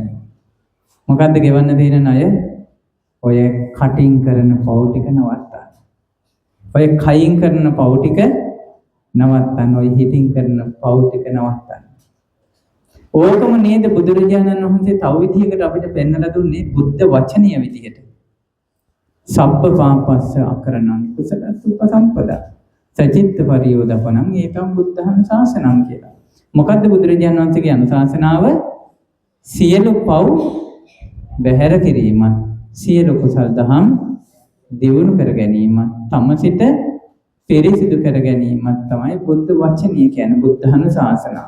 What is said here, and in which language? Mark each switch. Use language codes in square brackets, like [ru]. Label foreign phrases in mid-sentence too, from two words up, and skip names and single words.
[si] මොකද්ද ගෙවන්න තියෙන ණය? ඔය කටින් කරන පව් ටික නවත්තන්න. ඔය කයින් කරන පව් ටික නවත්තන්න. ඔය හිතින් කරන පව් ටික නවත්තන්න. ඕකම නේද බුදුරජාණන් වහන්සේ තව විදිහකට අපිට පෙන්වලා දුන්නේ බුද්ධ වචනීය විදිහට. [pi] සබ්බ පාපස්ස අකරණං කුසලස්ස උපසම්පදා සචිත්ත පරියෝදපණං ඒකම් බුද්ධං ශාසනං කියලා. [si] මොකද්ද බුදුරජාණන් වහන්සේගේ අනුශාසනාව? සියලු පව් බැහැර කිරීමත් සියලු කුසල් දහම් දියුණු කර ගැනීමත් තම සිත පිරිසිදු කර ගැනීමත් තමයි බුද්ධ වචනීය කියන්නේ බුද්ධානුශාසනාව.